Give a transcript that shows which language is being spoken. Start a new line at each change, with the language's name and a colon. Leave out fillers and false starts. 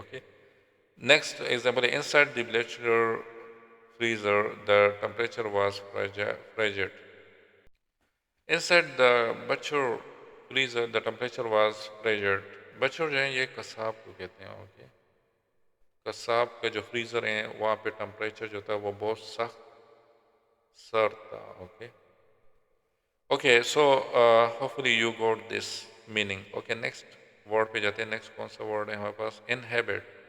English: Okay, next example, inside the butcher freezer the temperature was frigid. Inside the butcher freezer the temperature was frigid.
Urdu: Butcher جو ہیں یہ قصاب کو کہتے ہیں. Okay, قصاب کا جو فریزر ہیں وہاں پہ ٹمپریچر جو تھا وہ بہت سخت سرد تھا.
English: Okay, okay, so hopefully you got this meaning.
Urdu: Okay, next word پہ جاتے ہیں. نیکسٹ کون سا ورڈ ہے ہمارے پاس؟ انہیبٹ.